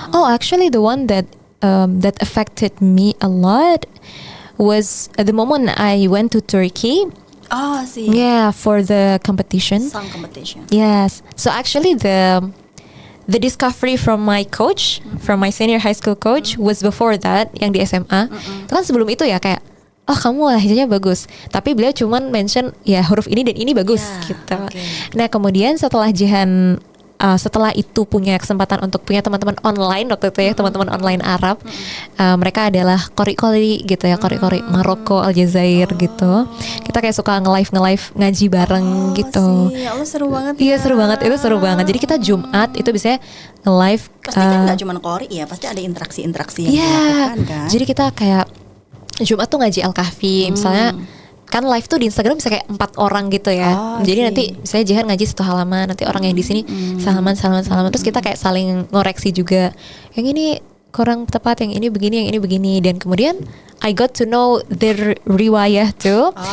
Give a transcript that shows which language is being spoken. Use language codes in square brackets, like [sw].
[en] Oh, actually the one that affected me a lot was at the moment I went to Turkey. Oh, see. Yeah, for the competition. Song competition. Yes. So actually the discovery from my coach, from my senior high school coach was before that, [id] yang di SMA. Itu kan sebelum itu ya kayak, oh kamu lahjanya bagus. Tapi beliau cuman mention ya huruf ini dan ini bagus gitu. Nah kemudian setelah Jihan setelah itu punya kesempatan untuk punya teman-teman online waktu itu ya, teman-teman online Arab, mereka adalah kori-kori gitu ya, kori-kori Maroko, Aljazair gitu. Kita kayak suka nge-live ngaji bareng gitu. Ya Allah, seru banget. Iya seru banget, itu seru banget. Jadi kita Jumat itu biasanya nge-live. Pasti kan nggak cuma kori ya, pasti ada interaksi-interaksi yang dilakukan kan. Jadi kita kayak Jumat tuh ngaji Al-Kahfi misalnya. Kan live tuh di Instagram bisa kayak 4 orang gitu ya. Jadi nanti misalnya Jihan ngaji 1 halaman, nanti orang yang di sini salaman. Terus kita kayak saling ngoreksi juga. Yang ini kurang tepat, yang ini begini. Dan kemudian [en] I got to know their riwayah tuh.